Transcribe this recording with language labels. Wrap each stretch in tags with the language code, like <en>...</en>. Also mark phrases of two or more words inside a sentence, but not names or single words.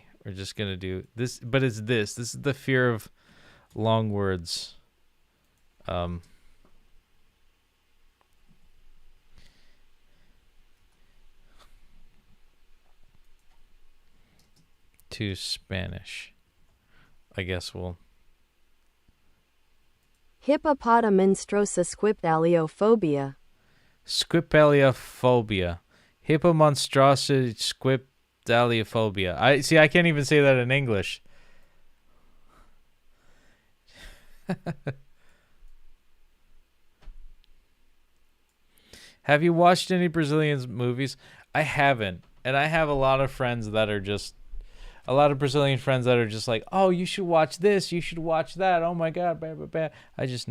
<en>We're just gonna do this, but it's this. This is the fear of long words. To Spanish. I guess we'll... Hippopotaminstrosa squipdaliophobia. Squipdaliophobia. Hippomonstrosa squipdaliophobia. I can't even say that in English. Have you watched any Brazilian movies? I haven't. And I have a lot of friends that are just... A lot of Brazilian friends that are just like, oh, you should watch this, you should watch that, oh my God, blah, blah, blah.</en>